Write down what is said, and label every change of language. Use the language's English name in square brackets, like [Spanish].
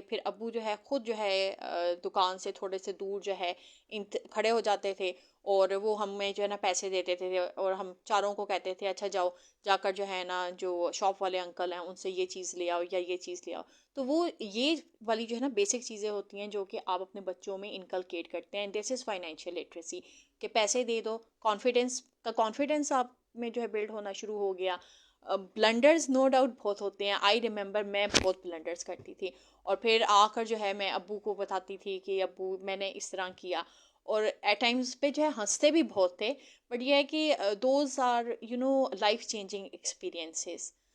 [Urdu] پھر ابو جو ہے خود جو ہے دکان سے تھوڑے سے دور جو ہے کھڑے ہو جاتے تھے اور وہ ہمیں جو ہے نا پیسے دیتے تھے اور ہم چاروں کو کہتے تھے اچھا جاؤ جا کر جو ہے نا جو شاپ والے انکل ہیں ان سے یہ چیز لے آؤ یا یہ چیز لے آؤ. تو وہ یہ والی جو ہے نا بیسک چیزیں ہوتی ہیں جو کہ آپ اپنے بچوں میں انکلکیٹ کرتے ہیں. [English] this is financial literacy [Urdu] کہ پیسے دے دو. کانفیڈینس آپ میں جو ہے بلڈ ہونا شروع ہو گیا. بلنڈرز نو ڈاؤٹ بہت ہوتے ہیں. آئی ریممبر میں بہت بلنڈرز کرتی تھی اور پھر آ کر جو ہے میں ابو کو بتاتی تھی کہ ابو میں نے اس طرح کیا. اور ایٹ ٹائمز پہ جو ہے ہنستے بھی بہت تھے بٹ یہ ہے کہ [English] Those are life changing experiences.